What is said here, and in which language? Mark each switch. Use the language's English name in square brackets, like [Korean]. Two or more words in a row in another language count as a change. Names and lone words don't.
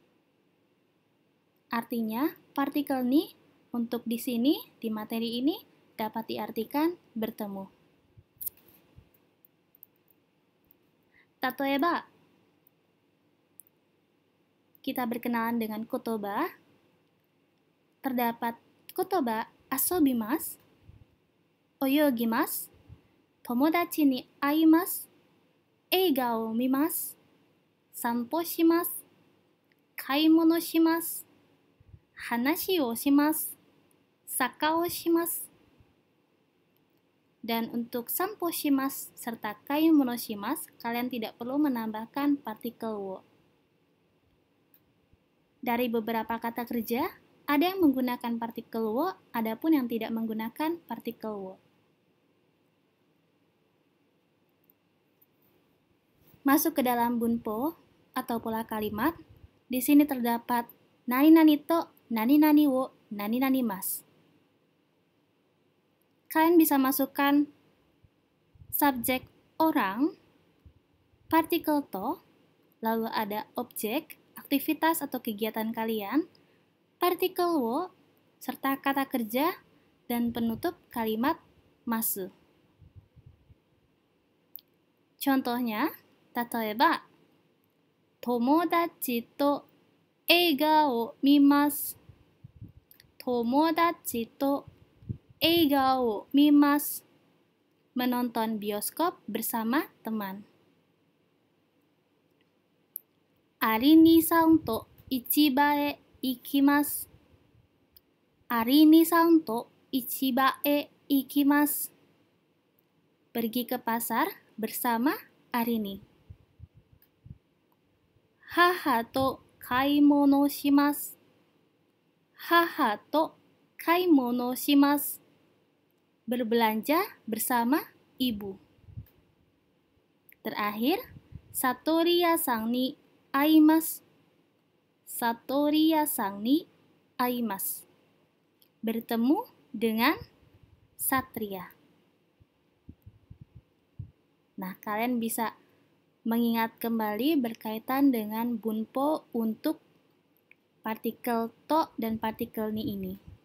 [Indonesian] Artinya, partikel ni untuk di sini, di materi ini, dapat diartikan bertemu. Tatoeba, kita berkenalan dengan kotoba. Terdapat [Japanese] 言葉 遊びます、泳ぎます、友達に会います、映画を見ます、散歩します、買い物します、話をします、さかをします. [Indonesian] Dan untuk [Japanese] 散歩します [Indonesian] serta [Japanese] 買い物します, [Indonesian] kalian tidak perlu menambahkan partikel wo. Dari beberapa kata kerja, ada yang menggunakan partikel wo, adapun yang tidak menggunakan partikel wo. Masuk ke dalam bunpo atau pola kalimat, di sini terdapat [Japanese] 何々と、何々を、何々ます. [Indonesian] Kalian bisa masukkan subjek orang, partikel to, lalu ada objek, aktivitas atau kegiatan kalian, partikel wo, serta kata kerja, dan penutup kalimat masu. Contohnya, [Japanese] 例えば、友達と映画を見ます. 友達と映画を見ます. [Indonesian] Menonton bioskop bersama teman. [Japanese] アリニさんと市場へ行きます. アリニさんと市場へ行きます. [Indonesian] Pergi ke pasar bersama Arini. [Japanese] 母と買い物します. 母と買い物します. [Indonesian] Berbelanja bersama ibu. Terakhir, [Japanese] さとりやさんに会います. さとりやさんに会います. [Indonesian] Bertemu dengan satria. Nah, kalian bisa mengingat kembali berkaitan dengan bunpo untuk partikel to dan partikel ni ini.